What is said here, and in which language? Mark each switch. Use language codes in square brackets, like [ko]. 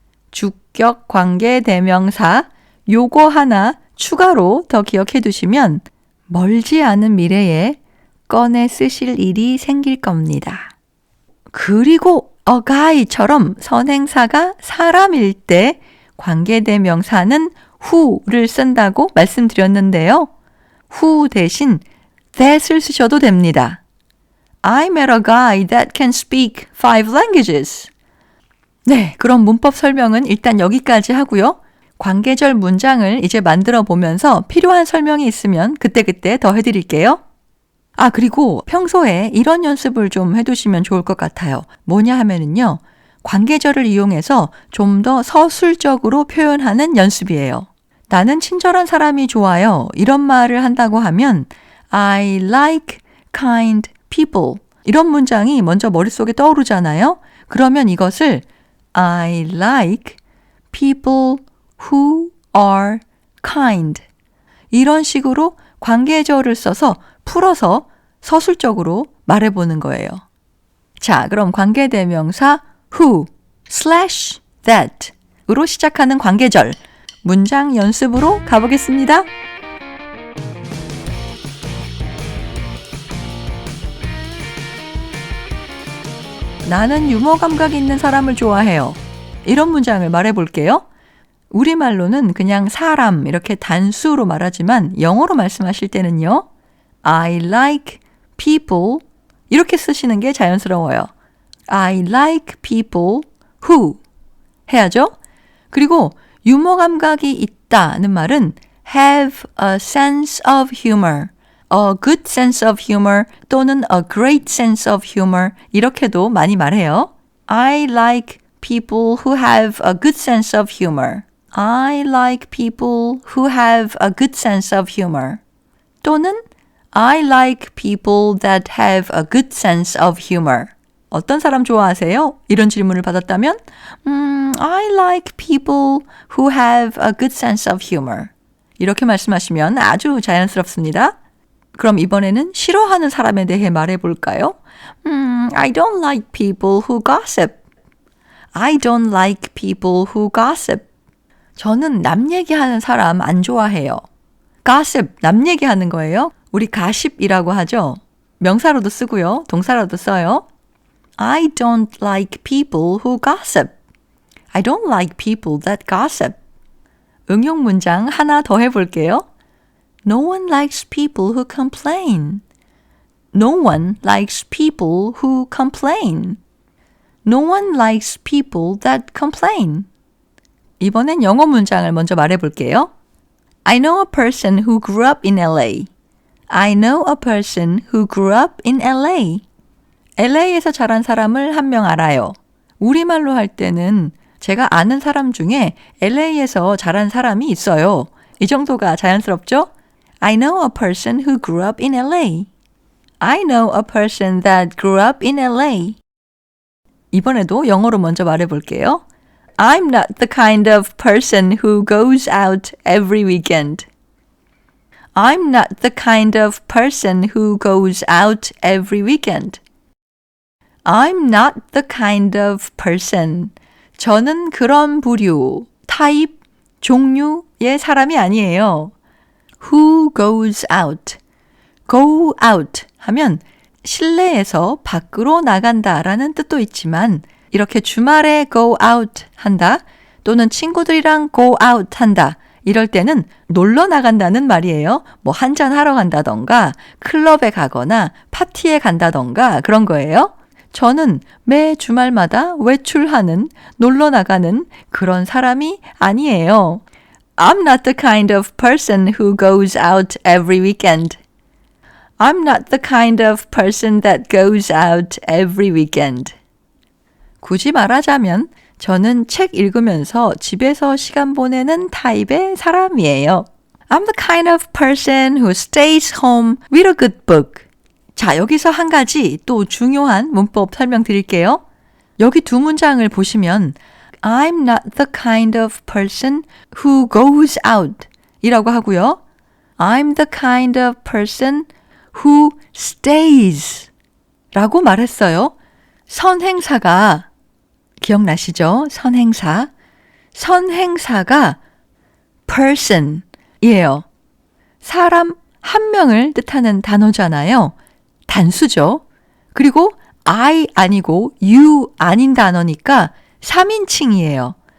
[ko] 주격 관계대명사, 요거 하나 추가로 더 기억해 두시면 멀지 않은 미래에 꺼내 쓰실 일이 생길 겁니다. 그리고 a guy처럼 선행사가 사람일 때 관계대명사는 who를 쓴다고 말씀드렸는데요. who 대신 that을 쓰셔도 됩니다. [en] I met a guy that can speak 5 languages. [ko] 네, 그럼 문법 설명은 일단 여기까지 하고요. 관계절 문장을 이제 만들어 보면서 필요한 설명이 있으면 그때그때 더 해드릴게요. 아, 그리고 평소에 이런 연습을 좀 해두시면 좋을 것 같아요. 뭐냐 하면은요, 관계절을 이용해서 좀 더 서술적으로 표현하는 연습이에요. 나는 친절한 사람이 좋아요. 이런 말을 한다고 하면 [en] I like kind people. [ko] 이런 문장이 먼저 머릿속에 떠오르잖아요. 그러면 이것을 [en] I like people who are kind. [ko] 이런 식으로 관계절을 써서 풀어서 서술적으로 말해보는 거예요. 자, 그럼 관계대명사 who / that 으로 시작하는 관계절 문장 연습으로 가보겠습니다. 나는 유머 감각이 있는 사람을 좋아해요. 이런 문장을 말해볼게요. 우리말로는 그냥 사람 이렇게 단수로 말하지만 영어로 말씀하실 때는요. [en] I like people [ko] 이렇게 쓰시는 게 자연스러워요. [en] I like people who [ko] 해야죠. 그리고 유머 감각이 있다는 말은 [en] have a sense of humor, [ko] a good sense of humor 또는 [en] a great sense of humor [ko] 이렇게도 많이 말해요. [en] I like people who have a good sense of humor. I like people who have a good sense of humor. [ko] 또는 [en] I like people that have a good sense of humor. [ko] 어떤 사람 좋아하세요? 이런 질문을 받았다면 [en] I like people who have a good sense of humor. [ko] 이렇게 말씀하시면 아주 자연스럽습니다. 그럼 이번에는 싫어하는 사람에 대해 말해볼까요? [en] I don't like people who gossip. I don't like people who gossip. [ko] 저는 남 얘기하는 사람 안 좋아해요. gossip, 남 얘기하는 거예요. 우리 가십이라고 하죠. 명사로도 쓰고요. 동사로도 써요. [en] I don't like people who gossip. I don't like people that gossip. [ko] 응용 문장 하나 더 해볼게요. [en] No one likes people who complain. No one likes people who complain. No one likes people that complain. [ko] 이번엔 영어 문장을 먼저 말해볼게요. [en] I know a person who grew up in LA. I know a person who grew up in LA. [ko] LA에서 자란 사람을 한 명 알아요. 우리말로 할 때는 제가 아는 사람 중에 LA에서 자란 사람이 있어요. 이 정도가 자연스럽죠? [en] I know a person who grew up in LA. I know a person that grew up in LA. [ko] 이번에도 영어로 먼저 말해볼게요. [en] I'm not the kind of person who goes out every weekend. I'm not the kind of person who goes out every weekend. I'm not the kind of person. [ko] 저는 그런 부류, 타입, 종류의 사람이 아니에요. [en] Who goes out. [ko] Go out 하면 실내에서 밖으로 나간다라는 뜻도 있지만 이렇게 주말에 go out 한다 또는 친구들이랑 go out 한다 이럴 때는 놀러 나간다는 말이에요. 뭐 한잔 하러 간다던가 클럽에 가거나 파티에 간다던가 그런 거예요. 저는 매 주말마다 외출하는 놀러 나가는 그런 사람이 아니에요. I'm not the kind of person who goes out every weekend. I'm not the kind of person that goes out every weekend. 굳이 말하자면 저는 책 읽으면서 집에서 시간 보내는 타입의 사람이에요. [en] I'm the kind of person who stays home with a good book. [ko] 자, 여기서 한 가지 또 중요한 문법 설명드릴게요. 여기 두 문장을 보시면 [en] I'm not the kind of person who goes out [ko] 이라고 하고요. [en] I'm the kind of person who stays [ko] 라고 말했어요. 선행사가 기억나시죠? 선행사가 person 이에요. 사람 한 명을 뜻하는 단어잖아요. 단수죠. 그리고 I 아니고 you 아닌 단어니까 3인칭이에요.